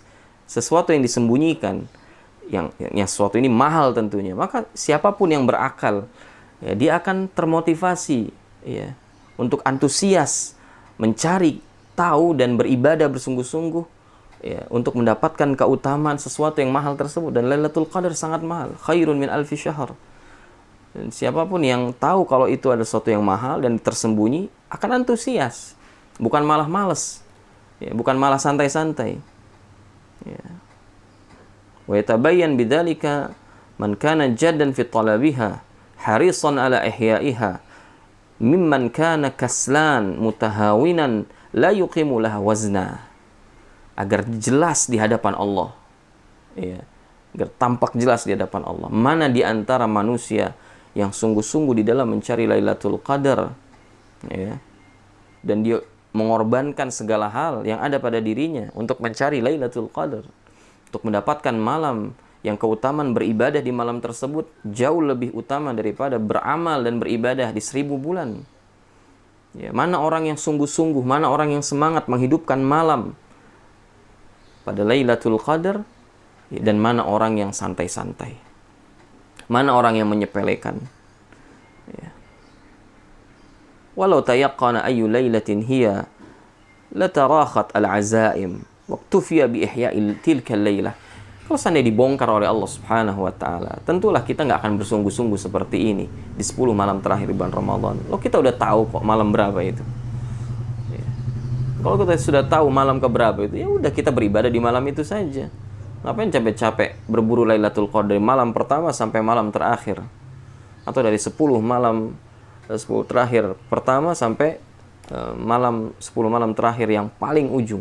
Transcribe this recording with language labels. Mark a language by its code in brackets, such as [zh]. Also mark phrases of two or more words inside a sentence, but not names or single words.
[id] Sesuatu yang disembunyikan, yang sesuatu ini mahal tentunya, maka siapapun yang berakal, ya, dia akan termotivasi, ya, untuk antusias mencari tahu dan beribadah bersungguh-sungguh, ya, untuk mendapatkan keutamaan sesuatu yang mahal tersebut. Dan Lailatul Qadar sangat mahal, [ar] خير من ألف شهر. [id] Dan siapapun yang tahu kalau itu ada sesuatu yang mahal dan tersembunyi akan antusias, bukan malah malas, ya, bukan malah santai-santai. Ya. [ar] ويتبين بذلك من كان جادا في طلبها حريصا على إحيائها ممن كان كسلان متهاونا لا يقيم لها وزنا. [id] Agar jelas di hadapan Allah, ya, agar tampak jelas di hadapan Allah mana di antara manusia yang sungguh-sungguh di dalam mencari Lailatul Qadar, ya, dan dia mengorbankan segala hal yang ada pada dirinya untuk mencari Lailatul Qadar, untuk mendapatkan malam yang keutamaan beribadah di malam tersebut jauh lebih utama daripada beramal dan beribadah di 1000 bulan. Ya, mana orang yang sungguh-sungguh, mana orang yang semangat menghidupkan malam pada Lailatul Qadar, ya, dan mana orang yang santai-santai, mana orang yang menyepelekan. Ya. [ar] ولو تيقن أي ليلة هي لتراخت العزائم واكتفي بإحياء تلك الليلة. [id] Kalau seandainya dibongkar oleh Allah [ar] سبحانه وتعالى, [id] tentulah kita nggak akan bersungguh-sungguh seperti ini di 10 malam terakhir bulan Ramadan. Loh, kita udah tahu kok malam berapa itu. Ya. Kalau kita sudah tahu malam keberapa itu, ya udah kita beribadah di malam itu saja. Ngapain capek-capek berburu Lailatul Qadar dari malam pertama sampai malam terakhir, atau dari 10 malam 10 terakhir pertama sampai malam 10 malam terakhir yang paling ujung.